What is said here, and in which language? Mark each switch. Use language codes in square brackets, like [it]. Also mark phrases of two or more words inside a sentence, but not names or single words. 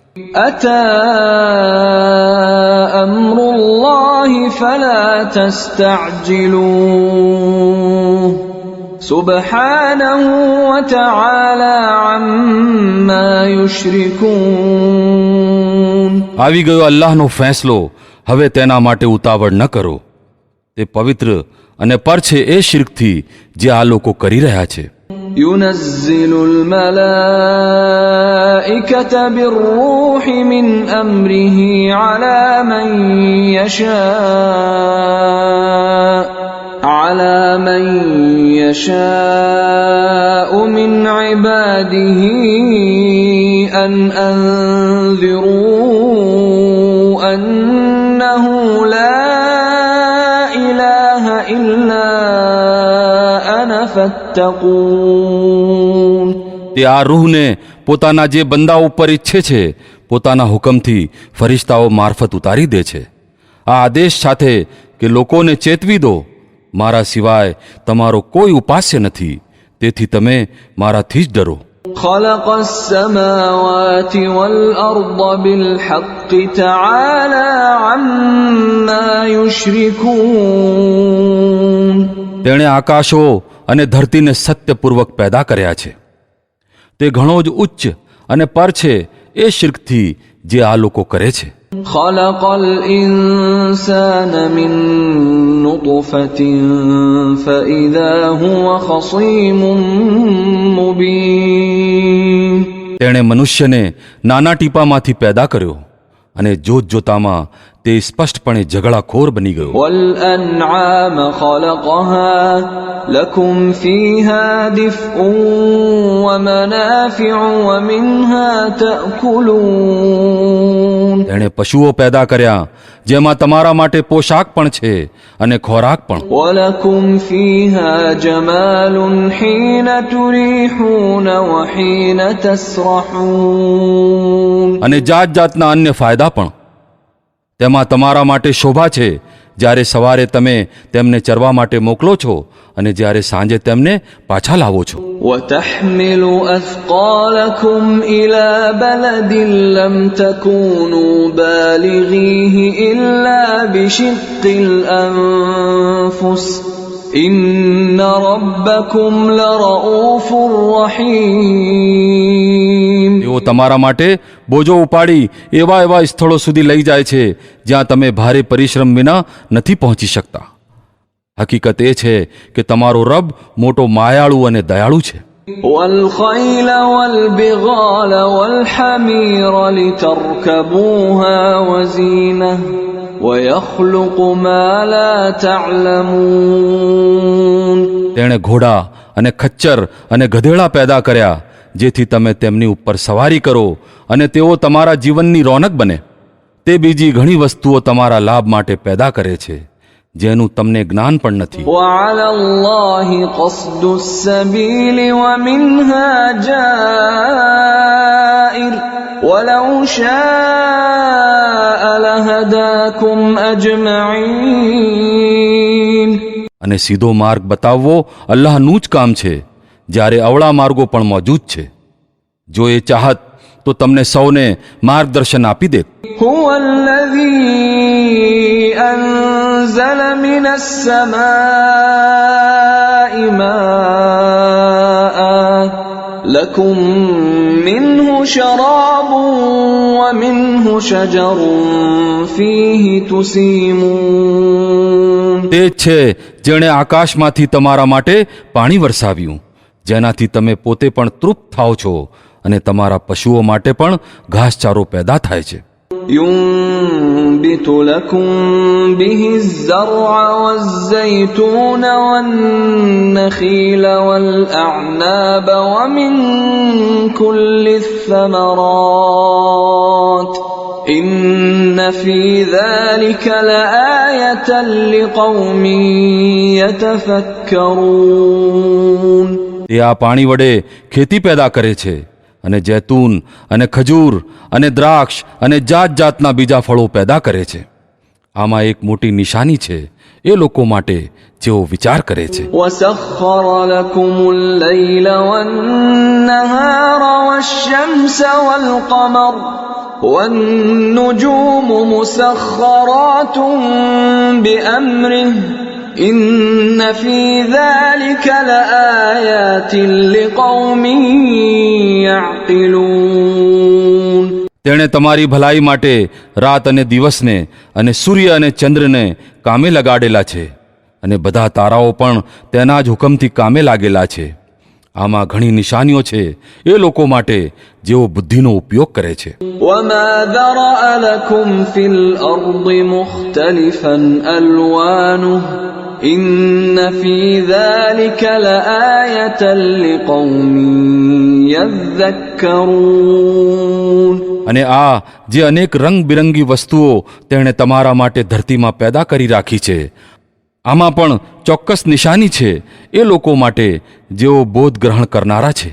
[ar] أتى أمر الله فلا تستعجلوه سبحانه وتعالى عما يشركون. [gu] આવી ગયો અલ્લાહનો ફેંસલો, હવે તેના માટે ઉતાવળ ન કરો. તે પવિત્ર અને પર છે એ શિર્કથી જે આ લોકો કરી રહ્યા છે. [ar] ينزل الملائكة بالروح من أمره على من يشاء من عباده أن أنذروا أنه لا إله إلا أنا فاتقون. [gu] તે આ રૂહને પોતાના જે બંદા ઉપર ઈચ્છે છે પોતાના હુકમથી ફરિશ્તાઓ મારફત ઉતારી દે છે, આ આદેશ સાથે કે લોકોને ચેતવી દો, મારા સિવાય તમારો કોઈ ઉપાસ્ય નથી, તેથી તમે મારાથી જ ડરો. [ar] خلق السماوات والأرض بالحق تعالى عما يشركون. [gu] તેણે આકાશો અને ધરતીને સત્યપૂર્વક પેદા કર્યા છે. તે ઘણો જ ઉચ્ચ અને પર છે એ શિર્કથી જે આ લોકો કરે છે. [ar] خلق الإنسان من نطفة فإذا هو خصيم مبين. [gu] તેણે મનુષ્યને નાના ટીપામાંથી પેદા કર્યો અને જોત જોતામાં તે સ્પષ્ટપણે ઝઘડાખોર બની ગયો. [ar] والأنعام خلقها لكم فيها دفء ومنافع ومنها تأكلون. [gu] તેણે પશુઓ પેદા કર્યા જેમાં તમારા માટે પોશાક પણ છે અને ખોરાક પણ. [ar] ولكم فيها جمال حين تريحون وحين تسرحون. [gu] અને જાત જાતના અન્ય ફાયદા પણ. તેમાં તમારા માટે શોભા છે જ્યારે સવારે તમે તેમને ચરવા માટે મોકલો છો અને જ્યારે સાંજે તેમને પાછા લાવો છો. [ar] وتحمل أثقالكم إلى بلد لم تكونوا بالغيه إلا بشق الأنفس إن ربكم لرؤوف رحيم. [gu] તેઓ તમારા માટે બોજો ઉપાડી એવા સ્થળો સુધી લઈ જાય છે જ્યાં તમે ભારે પરિશ્રમ વિના નથી પહોંચી શકતા. હકીકત એ છે કે તમારો રબ મોટો માયાળુ અને દયાળુ છે. [ar] والخيل والبغال والحمير لتركبوها وزينة ويخلق ما لا تعلمون. [gu] તેણે ઘોડા અને ખચ્ચર અને ગધેડા પેદા કર્યા જેથી તમે તેમની ઉપર સવારી કરો અને તેઓ તમારા જીવનની રોનક બને. તે બીજી ઘણી વસ્તુઓ તમારા લાભ માટે પેદા કરે છે જેનું તમને જ્ઞાન પણ નથી. [ar] وعلى الله قصد السبيل ومنها جائر ولو شاء لهداكم أجمعين. [gu] અને સીધો માર્ગ બતાવવો અલ્લાહનું જ કામ છે, જ્યારે અવળા માર્ગો પણ મોજૂદ છે. જો એ ચાહત તો તમને સૌને માર્ગદર્શન આપી દે. [ar] هو الذي أنزل من السماء ماء لكم منه شراب ومنه شجر فيه تسيمون. [gu] તે જ છે જેણે આકાશમાંથી તમારા માટે પાણી વરસાવ્યું જેનાથી તમે પોતે પણ તૃપ્ત થાઓ છો અને તમારા પશુઓ માટે પણ ઘાસચારો પેદા થાય છે. [ar] ينبت لكم به الزرع والزيتون والنخيل والأعناب ومن كل الثمرات إن في ذلك لآية لقوم يتفكرون. [gu] તે આ પાણી વડે ખેતી પેદા કરે છે અને જૈતૂન અને ખજૂર અને દ્રાક્ષ અને જાત જાતના બીજા ફળો પેદા કરે છે. આમાં એક મોટી નિશાની છે એ લોકો માટે જેઓ વિચાર કરે છે. [ar] وسخر لكم الليل والنهار والشمس والقمر والنجوم مسخرات بأمره إن في ذلك لآيات لقوم يعقلون. [gu] તેણે તમારી ભલાઈ માટે રાત અને દિવસને અને સૂર્ય અને ચંદ્રને કામે લગાડેલા છે અને બધા તારાઓ પણ તેના જ હુકમથી કામે લાગેલા છે. આમાં ઘણી નિશાનીઓ છે એ લોકો માટે જેઓ બુદ્ધિનો ઉપયોગ કરે છે. [ar] وما ذرأ لكم في الأرض مختلفا ألوانه إن في ذلك لآية لقوم يذكرون. [gu] અને આ જે અનેક રંગબિરંગી વસ્તુઓ તેણે તમારા માટે ધરતીમાં પેદા કરી રાખી છે, આમાં પણ ચોક્કસ નિશાની છે એ લોકો માટે જેઓ બોધ ગ્રહણ કરનારા છે.